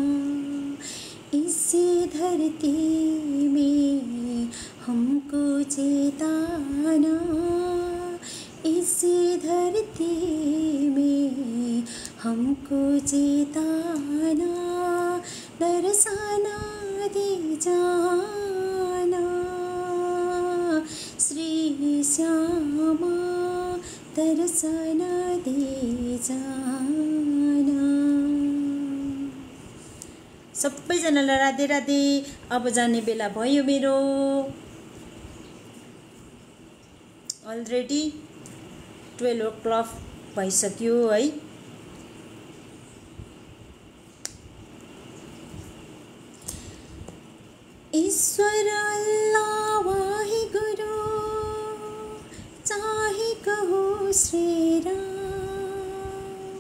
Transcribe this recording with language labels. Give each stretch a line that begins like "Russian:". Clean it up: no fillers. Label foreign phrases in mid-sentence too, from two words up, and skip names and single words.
Hindi: इसी धरती में हमको चेताना, इसी धरती में हमको चेताना, दर्शन दे जाना श्री श्यामा, दर्शन दे जाना।
Nepali: सबैजनालाई राधे राधे। अब जाने बेला भयो मेरो।
English: already 12 o'clock
Nepali: भइसक्यो है।
Hindi: ईश्वर अल्लाह वाहे गुरु, चाहे कहो श्री राम।